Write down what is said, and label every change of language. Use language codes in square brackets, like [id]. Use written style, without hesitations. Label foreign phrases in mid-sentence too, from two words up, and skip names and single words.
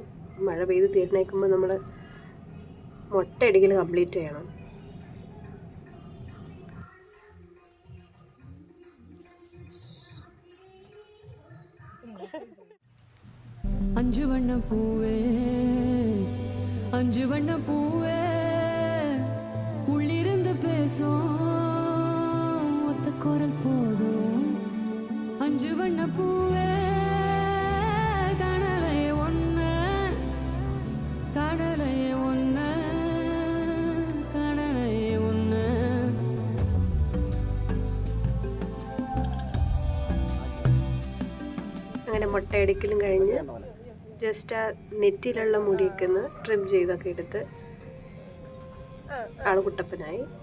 [ml] മഴ പെയ്ത് തീർന്നേക്കുമ്പോൾ നമ്മൾ മൊട്ടയടിക്കൽ കംപ്ലീറ്റ് ചെയ്യണം. [ta] அஞ்சு வண்ண பூவே உள்ளிருந்து பேசும் ஒத்த குரல் போதும். அஞ்சு வண்ண பூவே கடலையே ஒன்று [ml] അങ്ങനെ മുട്ടയടിക്കലും കഴിഞ്ഞ് ജസ്റ്റ് ആ നെറ്റിയിലുള്ള മുടിയൊക്കെ ഒന്ന് ട്രിം ചെയ്തൊക്കെ എടുത്ത് ആൾ കുട്ടപ്പനായി.